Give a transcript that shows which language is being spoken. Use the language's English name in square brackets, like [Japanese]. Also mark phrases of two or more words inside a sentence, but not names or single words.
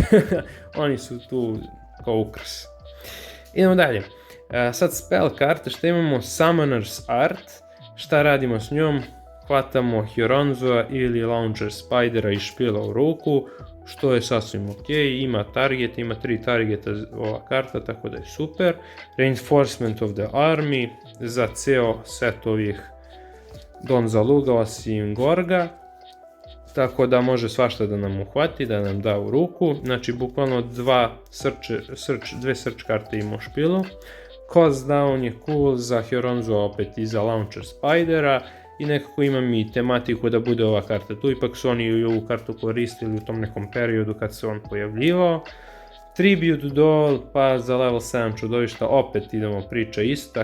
[Serbian] Oni su tu kao ukras. Idemo dalje. Sad spell karte, što imamo? Summoner's Art. Šta radimo s njom? Hvatamo Hyoronzoa ili Launcher Spidera i špila u ruku, što je sasvim ok. Ima target, ima 3 targeta ova karta, tako da je super. Reinforcement of the Army za ceo set ovih Donzaluga osim Gorga. Tako da može svašta da nam uhvati, da nam da u ruku. Znači, bukvalno dve search karte ima u špilu. Cost down je cool za Hyoronzo opet i za Launcher Spidera. I nekako imam i tematiku da bude ova karta tu. Ipak su oni i ovu kartu koristili u tom nekom periodu kad se on pojavljivao. Tribute Doll, pa za level 7 čudovišta opet idemo priča ista.